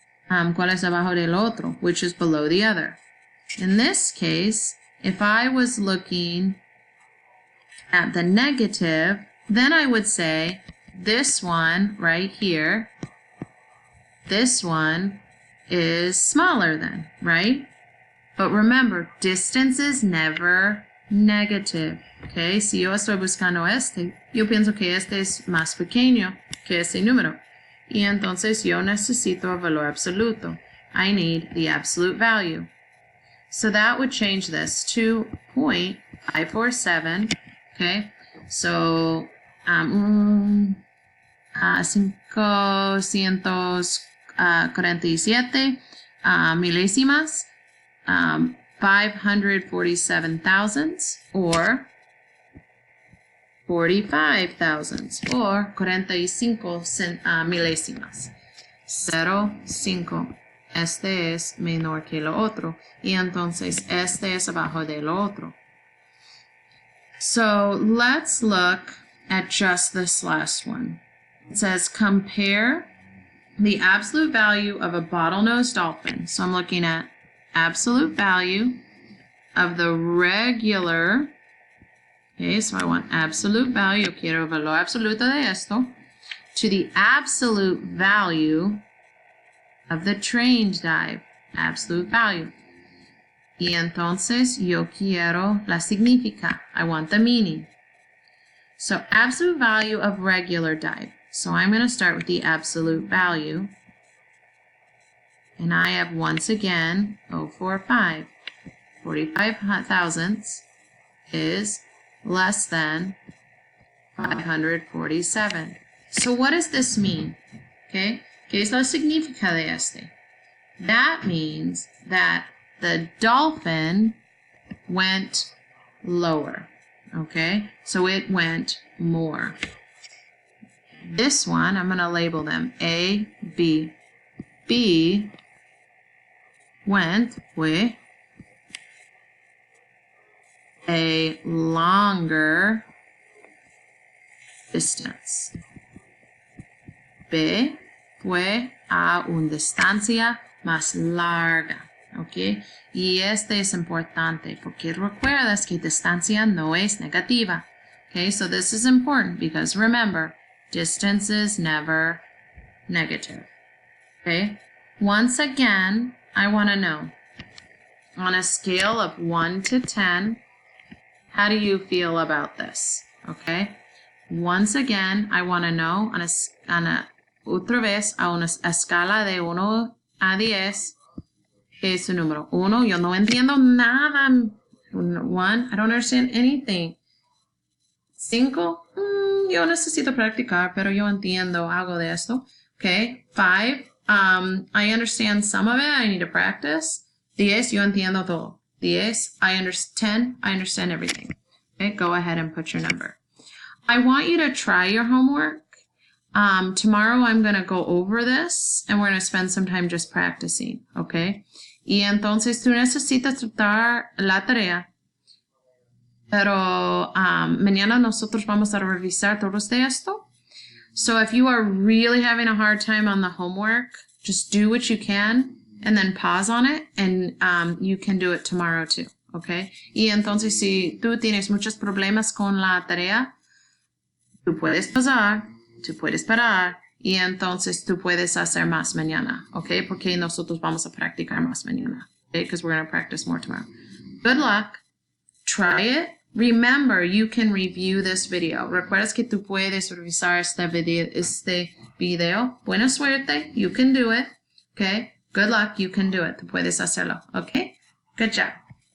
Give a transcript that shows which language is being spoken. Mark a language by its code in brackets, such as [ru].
[es] ¿Cuál es abajo del otro? [en] Which is below the other. In this case, if I was looking at the negative, then I would say this one right here, this one is smaller than, right? But remember, distance is never negative. [es] Okay, si yo estoy buscando este, yo pienso que este es más pequeño que este número. Y entonces yo necesito el valor absoluto. [en] I need the absolute value. So that would change this to 0.547. Okay, so 547 milésimas, 547 thousandths, or 45 thousandths, or 45 milésimas. 0.5. [es] Este es menor que lo otro. Y entonces este es abajo del otro. [en] So let's look at just this last one. It says compare the absolute value of a bottlenose dolphin. So I'm looking at absolute value of the regular. Okay, so I want absolute value. [es] Yo quiero valor absoluto de esto. [en] To the absolute value of the trained dive. Absolute value. [es] Y entonces yo quiero la significa. [en] I want the meaning. So absolute value of regular dive. So I'm going to start with the absolute value. And I have once again 0.45. 45 thousandths is less than 547. So what does this mean? [es] Okay, ¿qué es la significa de este? [en] That means that the dolphin went lower. Okay, so it went more. This one, I'm going to label them A, B. B went, [es] fue, [en] a longer distance. [es] B fue a una distancia más larga. ¿Ok? Y este es importante porque recuerdas que distancia no es negativa. [en] Okay, so this is important because remember, distance is never negative. Okay? Once again, I want to know, on a scale of 1 to 10, how do you feel about this? Okay? Once again, I want to know, [es] otra vez, a una escala de 1 a 10, ¿qué es su número? 1, yo no entiendo nada. [en] 1, I don't understand anything. [es] 5, yo necesito practicar, pero yo entiendo algo de esto. [en] Okay. 5, I understand some of it, I need to practice. 10, [es] yo entiendo todo. [en] 10, 10, I understand everything. Okay, go ahead and put your number. I want you to try your homework. Tomorrow I'm going to go over this and we're going to spend some time just practicing, okay? [es] Y entonces tú necesitas tratar la tarea. Pero mañana nosotros vamos a revisar todos de esto. [en] So if you are really having a hard time on the homework, just do what you can and then pause on it and you can do it tomorrow too, okay? [es] Y entonces si tú tienes muchos problemas con la tarea, tú puedes pausar, tú puedes parar y entonces tú puedes hacer más mañana, okay? Porque nosotros vamos a practicar más mañana, okay? [en] Because we're going to practice more tomorrow. Good luck. Try it. Remember, you can review this video. [es] Recuerdas que tú puedes revisar este video. Buena suerte. [en] You can do it. Okay? Good luck. You can do it. [es] Tú puedes hacerlo. [en] Okay? Good job.